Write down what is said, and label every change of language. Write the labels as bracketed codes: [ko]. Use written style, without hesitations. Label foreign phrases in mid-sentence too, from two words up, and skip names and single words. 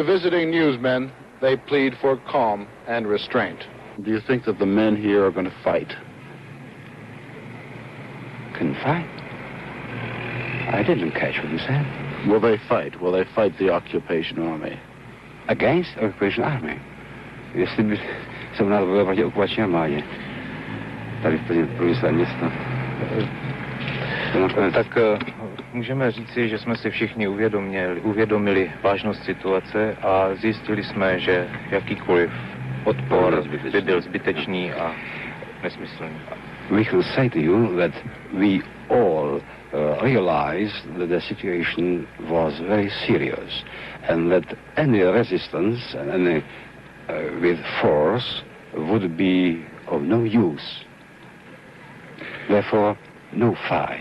[en] But to visiting newsmen, they plead for calm and restraint. Do you think that the men here are going to fight? Can fight? I didn't catch what you said. Will they fight? Will they fight the occupation army? Against the occupation army? [cs] Jestli se u nás bojovat proti okupační armádě. Tady v průmyslové město. Tak můžeme říci, že jsme si všichni uvědomili vážnost situace a zjistili jsme, že jakýkoliv odpor by byl zbytečný a nesmyslný. [en] We can say to you that we all realized that the situation was very serious and that any resistance and any with force would be of no use. Therefore, no fight.